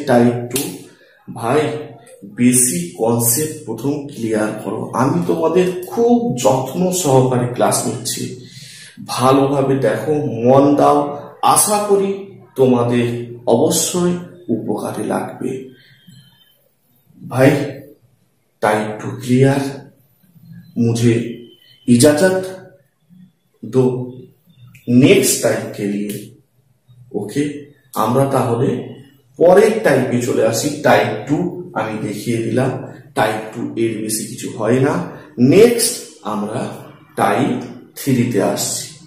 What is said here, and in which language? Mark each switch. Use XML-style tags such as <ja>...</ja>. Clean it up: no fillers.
<bn>Type 2 ভাই basic concept প্রথম clear করো। আমি তোমাদের খুব যত্ন সহকারে ক্লাস নিচ্ছি, ভালোভাবে দেখো, মন দাও, আশা করি তোমাদের অবশ্যই উপকারে লাগবে।</bn> <hi>भाई टाइम टू क्लियर, मुझे इजाजत दो नेक्स्ट टाइम के लिए।</hi> <bn>ओके, আমরা তাহলে পরের টাইপে চলে আসি। টাইপ 2 আমি দেখিয়ে দিলাম, টাইপ 2 এর বেশি কিছু হয় না। নেক্সট আমরা টাইপ 3 তে আসছি।</bn>